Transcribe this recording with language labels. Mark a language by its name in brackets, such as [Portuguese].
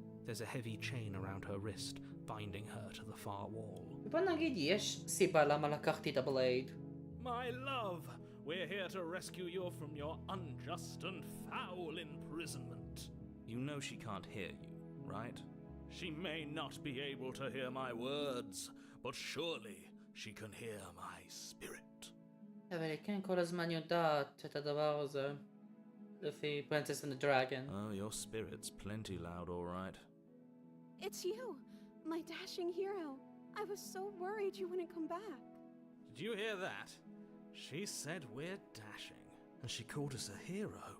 [English] There's a heavy chain around her wrist, binding her to the far wall. [Hebrew] בוא נגיד, יש סיבה למה לקחתי את הבלייד. [English] My love, we're here to rescue you from your unjust and foul imprisonment. You know she can't hear you, right? She may not be able to hear my words, but surely she can hear my spirit. [Hebrew] אבל היא כן כל הזמן יודעת את הדבר הזה. לפי Princess and the Dragon. [English] Oh, your spirit's plenty loud, all right. It's you, my dashing hero. I was so worried you wouldn't come back. Did you hear that? She said we're dashing. And she called us a hero.